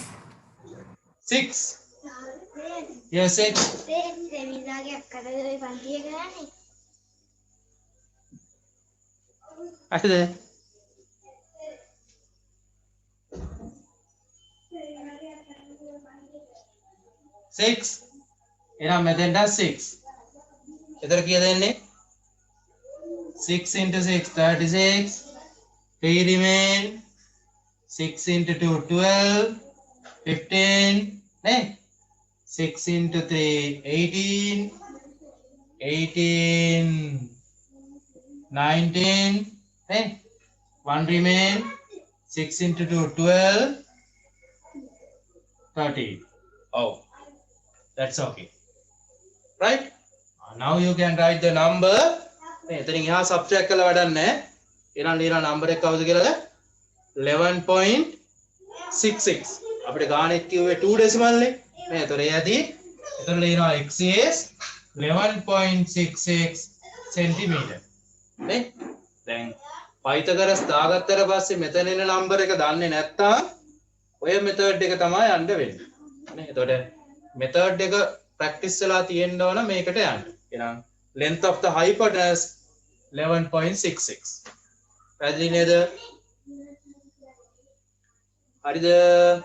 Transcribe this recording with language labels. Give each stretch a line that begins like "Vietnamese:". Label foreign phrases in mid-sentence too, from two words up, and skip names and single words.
English: 6. Yes, 6. After that. Six.
Sinhala: එහෙනම් මෙතෙන්ට 6. එතන කීයද එන්නේ?
English: 6 into 6 36. 3 remain. 6 into 2 12. 15. නේ? 6 into 3 18. 18 19. නේ? 1 remain. 6 into 2 12. 13. Oh, that's okay. Right? Now you can write the number.
Sinhala: එතනින් එහා subtract කරලා වැඩක් නැහැ. ඊළඟ ඊළඟ number එක කවුද කියලාද? 11.66. අපිට ගානෙත් කිව්වේ 2 decimal නේ. මේ ඒතර ඒ ඇති. එතන ලියනවා
English: x is 11.66 centimeter.
Sinhala: නේ? දැන් Pythagoras දාගත්තට පස්සේ මෙතන එන number එක දන්නේ නැත්තම් ඔය method එක තමයි යන්න වෙන්නේ. නේ? එතකොට method එක practice වෙලා තියෙන්න ඕන මේකට යන්න.
English: එහෙනම් length of the hypotenuse 11.66.
Sinhala: පැහැදිලි නේද? හරිද?